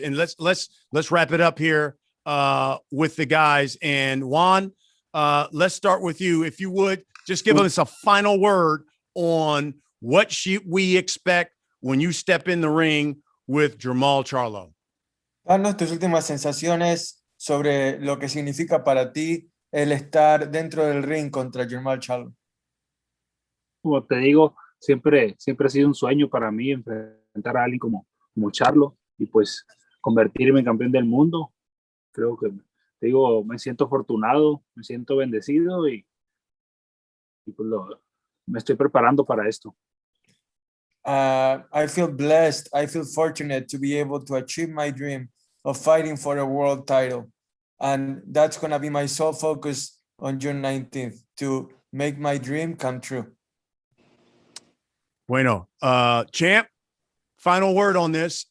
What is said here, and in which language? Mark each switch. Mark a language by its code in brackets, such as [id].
[en] And let's wrap it up here with the guys. And Juan, let's start with you. If you would, just give us a final word on what we expect when you step in the ring with JERMALL Charlo. [es] Danos tus últimas sensaciones sobre lo que significa para ti el estar dentro del ring contra JERMALL Charlo. Como te digo, siempre ha sido un sueño para mí enfrentar a alguien como Charlo y pues convertirme en campeón del mundo. Creo que, te digo, me siento afortunado, me siento bendecido y pues me estoy preparando para esto. [en] I feel blessed. I feel fortunate to be able to achieve my dream of fighting for a world title. And that's going to be my sole focus on June 19th, to make my dream come true. Bueno, champ, final word on this.